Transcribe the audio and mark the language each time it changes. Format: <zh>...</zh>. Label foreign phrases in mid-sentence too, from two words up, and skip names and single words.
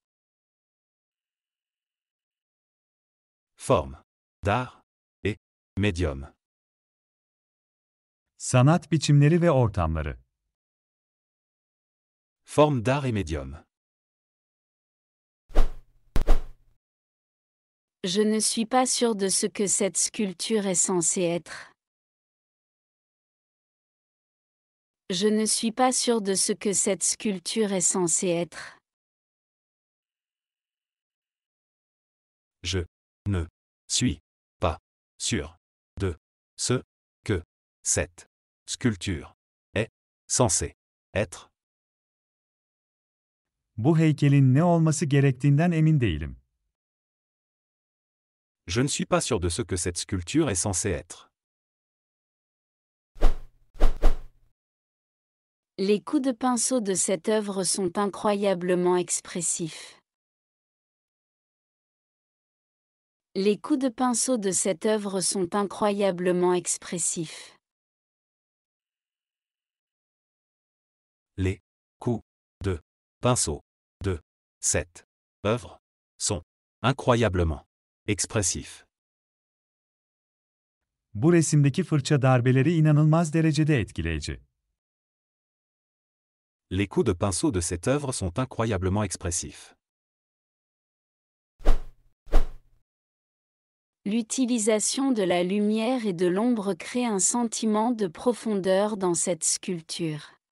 <fr>Forme d'art et médium.</fr> <tr>Sanat biçimleri ve ortamları.</tr> <fr>Forme d'art et médium. Je ne suis pas sûr de ce que cette sculpture est censée être. Je ne suis pas sûr de ce que cette sculpture est censée être. Je ne suis pas sûr de ce que cette sculpture est censée être.</fr> <tr>Bu heykelin ne olması gerektiğinden emin değilim.</tr> <fr>Je ne suis pas sûr de ce que cette sculpture est censée être. Les coups de pinceau de cette œuvre sont incroyablement expressifs. Les coups de pinceau de cette œuvre sont incroyablement expressifs. Les coups de pinceau de cette œuvre sont incroyablement expressifs.</fr> <tr>Bu resimdeki fırça darbeleri inanılmaz derecede etkileyici.</tr> <fr>Les coups de pinceau de cette œuvre sont incroyablement expressifs. L'utilisation de la lumière et de l'ombre crée un sentiment de profondeur dans cette sculpture.</fr>